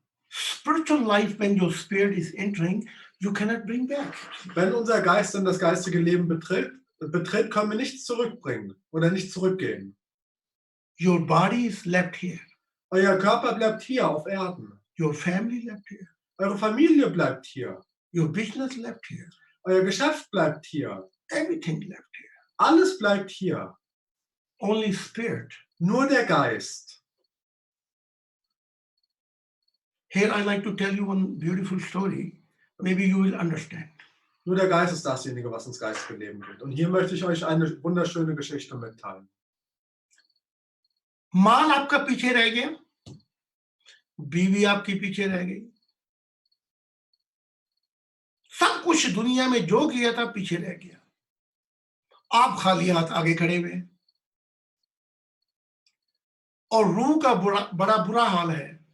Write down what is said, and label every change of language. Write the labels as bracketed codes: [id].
[en] spiritual life, when your spirit is entering, you cannot bring back. [de] wenn unser Geist dann das geistige Leben betritt, können wir nichts zurückbringen oder nicht zurückgehen. [en] Your body is left here. [de] Euer Körper bleibt hier auf Erden. [en] Your family left here. [de] Eure Familie bleibt hier. [en] Your business left here. [de] Euer Geschäft bleibt hier. [en] Everything left here. [de] Alles bleibt hier. [en] Only spirit. [de] Nur der Geist. [en] Here I like to tell you one beautiful story. Maybe you will understand. [de] Nur der Geist ist dasjenige, was ins geistige Leben geht. Und hier möchte ich euch eine wunderschöne Geschichte mitteilen. [hi] माल आपका पीछे रह गया, बीवी आपकी पीछे रह गई, सब कुछ दुनिया में जो किया था पीछे रह गया, आप खाली हाथ आगे खड़े हुए और रूह का बड़ा बुरा हाल है।